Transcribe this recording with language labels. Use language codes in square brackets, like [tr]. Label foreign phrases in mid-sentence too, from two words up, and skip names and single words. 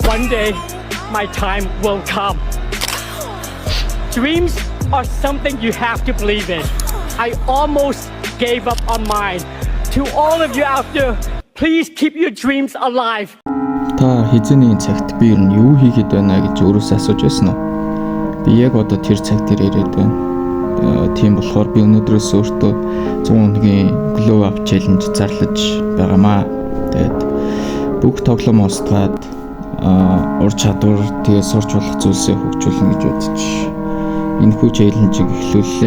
[en] one day my time will come. Dreams are something you have to believe in. I almost gave up on mine. To all of you out there, please keep your dreams alive. [mn] Та хизээний цагт би ер нь юу хийгээд байна гэж өөрөөсөө асууж байсан уу? Би яг одоо тэр цаг дээр ирээд байна. Тийм болохоор би өнөөдрөөс өөртөө 100 хоногийн [en] Glow Up Challenge [mn] зарлаж байгаамаа. Тэгээд бүх тоглоом устгаад ур чадвар тэгээ сурч болох зүйлсээ хөгжүүлнэ гэж бодож энэ хүү challenge-ийг эхлүүллээ.